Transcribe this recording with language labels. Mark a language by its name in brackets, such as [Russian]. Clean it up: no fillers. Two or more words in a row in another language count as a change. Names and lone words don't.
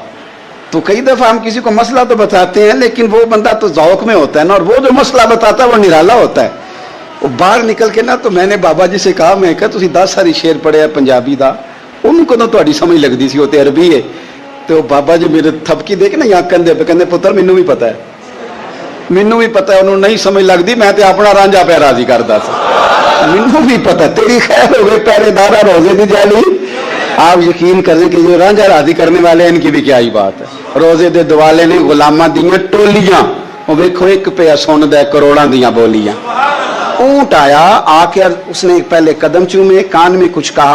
[Urdu] تو کئی دفعہ ہم کسی کو مسئلہ تو بتاتے ہیں لیکن وہ بندہ تو ذوق میں ہوتا ہے نا، اور وہ جو مسئلہ بتاتا ہے وہ نرالا ہوتا ہے. وہ باہر نکل کے نا تو میں نے بابا جی سے کہا، میں کہا [Punjabi] تسی 10 ساری شعر پڑھے ہیں پنجابی دا، ان کو تو تہاڈی سمجھ لگدی سی، وہ تے عربی ہے. [Urdu] تو بابا جی میرے تھپکی دے کے نا یہاں کندھے پہ، [Punjabi] کہندے پتر مینوں بھی پتہ ہے. ਮੈਨੂੰ ਵੀ ਪਤਾ ਉਹਨੂੰ ਨਹੀਂ ਸਮਝ ਲੱਗਦੀ, ਮੈਂ ਤੇ ਆਪਣਾ ਰਾਂਝਾ ਪਿਆ ਰਾਜ਼ੀ ਕਰਦਾ ਸੀ। ਮੈਨੂੰ ਭੀ ਪਤਾ, ਤੇਰੀ ਖ਼ੈਰ ਹੋ ਗਈ ਪਹਿਰੇਦਾਰਾ ਰੋਜ਼ੇ ਕੀ ਜਾਲੀ। [Urdu] آپ یقین کریں کہ جو رانجھا راضی کرنے والے ہیں ان کی بھی کیا ہی بات ہے. [Punjabi] ਰੋਜ਼ੇ ਦੇ ਦੁਆਲੇ ਨੇ ਗ਼ੁਲਾਮਾਂ ਦੀਆਂ ਟੋਲੀਆਂ, ਵੇਖੋ ਇਕ ਪੇ ਸੁਣਦਾ ਕਰੋੜਾਂ ਦੀਆਂ ਬੋਲੀਆਂ। [Urdu] اونٹ آیا، آ کے اس نے پہلے قدم چومے، کان میں کچھ کہا.